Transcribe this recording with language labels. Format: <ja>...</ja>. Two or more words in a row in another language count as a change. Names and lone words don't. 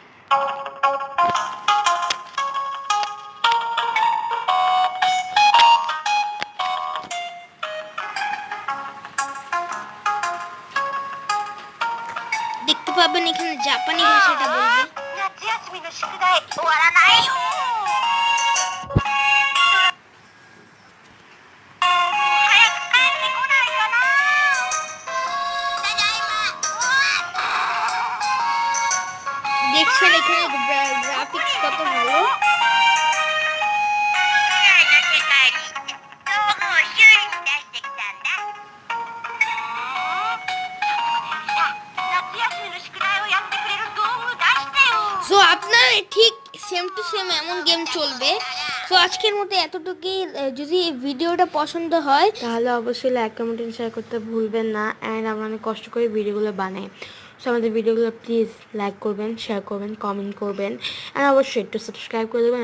<bn>দেখতে পাবেন এখানে জাপানি ভাষাটা বলবে।</bn> <ja>夏休みの宿題終わらないよ。早く帰ってこないかな。ただいま。</ja> <bn>দেখছেন এখানে গ্রাফিক্স কত ভালো।</bn> <ja>未来の世界に道具を修理に出してきたんだ。夏休みの宿題をやってくれる道具出してよ。</ja> <bn>সো আপনার ঠিক</bn> <en>same to same</en> <bn>এমন গেম চলবে। সো আজকের মতো এতটুকুই। যদি ভিডিওটা পছন্দ হয় তাহলে অবশ্যই লাইক কমেন্ট শেয়ার করতে ভুলবেন না। অ্যান্ড আমরা অনেক কষ্ট করে ভিডিওগুলো বানাই। সো আমাদের ভিডিওগুলো প্লিজ লাইক করবেন, শেয়ার করবেন, কমেন্ট করবেন, অ্যান্ড অবশ্যই একটু সাবস্ক্রাইব করে দেবেন।</bn>